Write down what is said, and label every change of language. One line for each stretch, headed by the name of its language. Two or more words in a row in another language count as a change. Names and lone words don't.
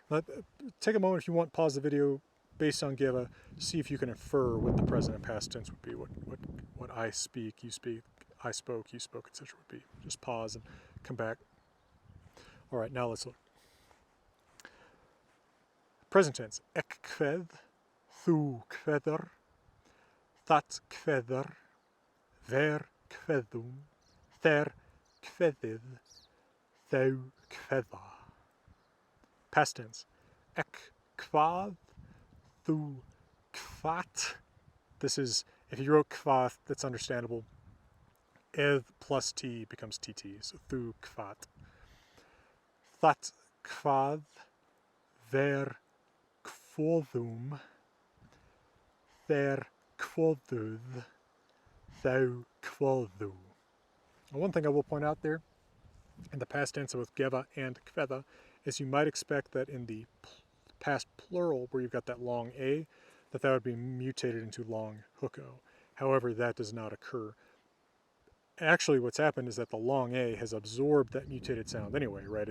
English: Take a moment if you want, pause the video based on geva, see if you can infer what the present and past tense would be, what I speak, you speak, I spoke, you spoke, etc. would be. Just pause and come back. All right, now let's look. Present tense.
Old Norse: Ek kved, thu kvedder, that kvedder, ver kvedum, ther kvedid, thou kvedda.
English: Past tense.
Old Norse: Ek kvad, thu kvat.
English: This is, if you wrote kvat, that's understandable. Eth plus t becomes tt, so
Old Norse: thu kvat. That kvad, ver kvodum, ther kvodud, thou kvodu.
English: One thing I will point out there, in the past tense with geva and kveda, is you might expect that in the past plural, where you've got that long a, that would be mutated into long hook-o. However, that does not occur. Actually, what's happened is that the long a has absorbed that mutated sound anyway, right?